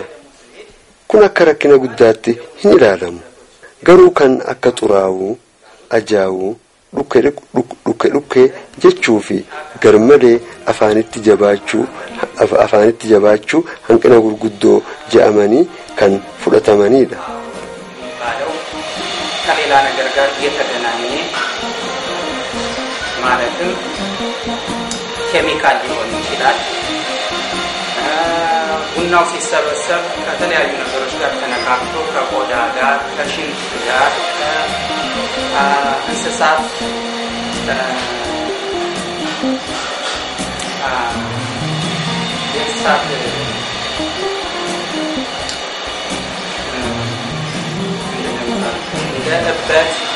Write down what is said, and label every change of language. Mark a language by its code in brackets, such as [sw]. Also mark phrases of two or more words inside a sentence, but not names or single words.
[om] Kun akka rakkina guddaatti hin ilaalamu. Garuu kan akka xuraawuu, ajaa'uu, dhukkee jechuu fi garmalee afaanitti jabaachuu hanqina gurguddoo je'amanii kan fudhatamanidha. [am] ከሌላ ነገር ጋር የተገናኘ ማለትም ኬሚካል ሊሆን ይችላል። ቡናው ሲሰበሰብ ከተለያዩ ነገሮች ጋር ተነካክቶ ከቆዳ ጋር ከሽንት ጋር ከእንስሳት እበት